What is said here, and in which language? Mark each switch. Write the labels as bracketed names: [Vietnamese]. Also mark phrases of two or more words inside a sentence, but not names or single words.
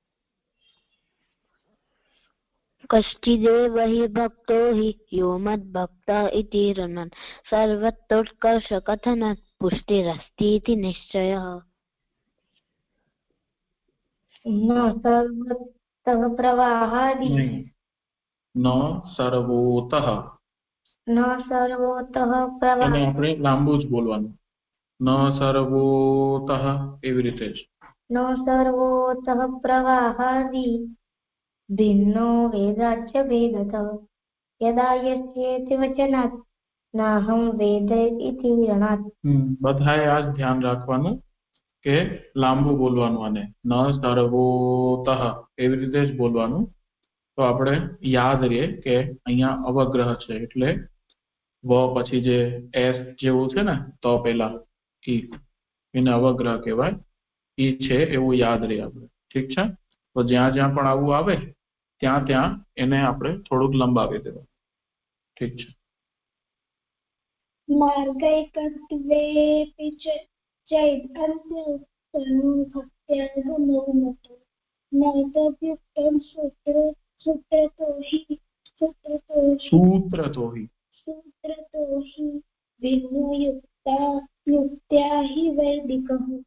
[Sanskrit] कश्चिदेव हि भक्तो हि यो मद्भक्त इति ऋणन् सर्वतोत्कर्ष कथनात् पुष्टिरस्तीति निश्चयः। न सर्वतः प्रवाहादि न सर्वोतः प्रवाह [Gujarati] અને આપણે લાંબુ જ બોલવાનું [Sanskrit] न सर्वोतः [Gujarati] એવી રીતે જ [Sanskrit] न सर्वोतः प्रवाहादि भिन्नो वेदाच्च भेदतः यदा यस्येति वचनात् नाहं वेद इति ऋणात्। [Gujarati] બધાએ આ જ ધ્યાન રાખવાનું કે લાંબુ બોલવાનું આને [Sanskrit] न सर्वोतः [Gujarati] એવી રીતે જ બોલવાનું તો આપણે યાદ રહે કે અહીંયા અવગ્રહ છે એટલે વ પછી જે એસ જેવું છે ને તો પહેલા ઈ એને અવગ્રહ કહેવાય ઈ છે એવું યાદ રહે આપણે ઠીક છે તો જ્યાં જ્યાં પણ આવું આવે ત્યાં ત્યાં એને આપણે થોડુંક લંબાવી દેવા ઠીક છે [Sanskrit] मार्गैकत्वेऽपि चैतन्योक्तभक्त्यागमोमतो नैतद्युक्तं सूत्रतो हि भिन्नो युक्त्या हि वैदिकः।